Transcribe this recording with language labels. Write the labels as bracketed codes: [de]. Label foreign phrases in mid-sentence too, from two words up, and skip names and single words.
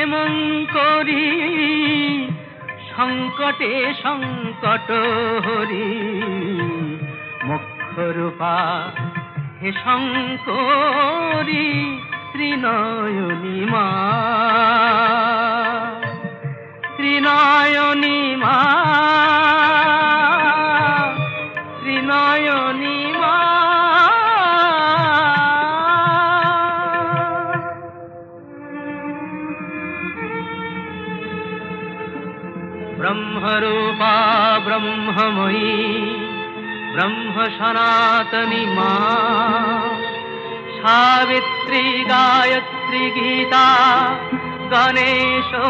[bn] শুভঙ্করী সংকটে সংকট হরি মুখ্যরূপা হে শঙ্করী ত্রিনয়নী মা ত্রিনয়নী মা ত্রিনয়নী মা [sa] ब्रह्मरूपा ब्रह्ममयी ब्रह्म सनातनी माँ सावित्री गायत्री गीता गणेश